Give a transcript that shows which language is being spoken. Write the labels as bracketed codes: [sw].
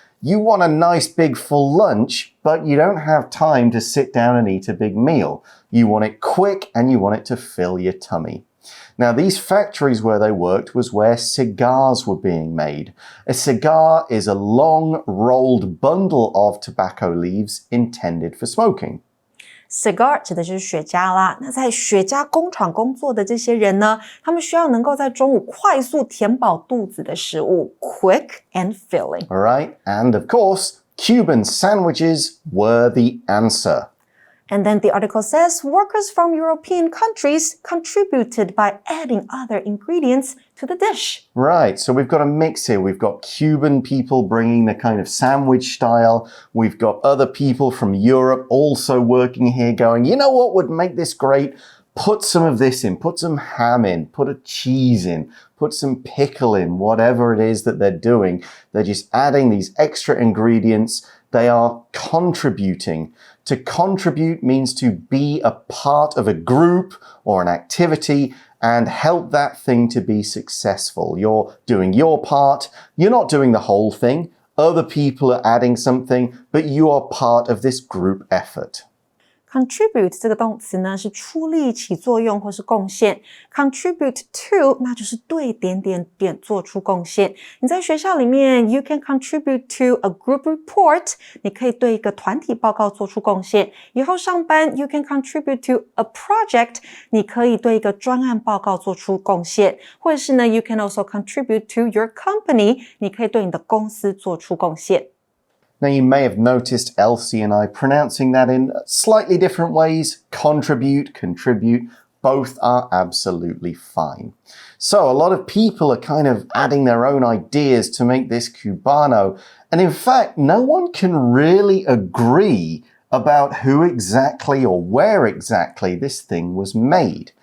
[en] You want a nice big full lunch, but you don't have time to sit down and eat a big meal. You want it quick and you want it to fill your tummy. Now, these factories where they worked was where cigars were being made. A cigar is a long, rolled bundle of tobacco leaves intended for smoking. [zh] Cigar 指的就是雪茄啦。那在雪茄工厂工作的这些人呢，他们需要能够在中午快速填饱肚子的食物 ， [en] quick and filling. All right, and of course, Cuban sandwiches were the answer. And then the article says, workers from European countries contributed by adding other ingredients to the dish. Right, so we've got a mix here. We've got Cuban people bringing the kind of sandwich style. We've got other people from Europe also working here going, you know what would make this great? Put some of this in, put some ham in, put a cheese in, put some pickle in, whatever it is that they're doing. They're just adding these extra ingredients. They are contributing. To contribute means to be a part of a group or an activity and help that thing to be successful. You're doing your part. You're not doing the whole thing. Other people are adding something, but you are part of this group effort. [zh] Contribute 这个动词呢是出力起作用或是贡献 Contribute to 那就是对点点点做出贡献你在学校里面 [en] You can contribute to a group report [zh] 你可以对一个团体报告做出贡献以后上班 [en] You can contribute to a project [zh] 你可以对一个专案报告做出贡献或者是呢 [en] You can also contribute to your company [zh] 你可以对你的公司做出贡献 [en] Now, you may have noticed Elsie and I pronouncing that in slightly different ways. Contribute, contribute, Both are absolutely fine. So a lot of people are kind of adding their own ideas to make this Cubano. And in fact, no one can really agree about who exactly or where exactly this thing was made.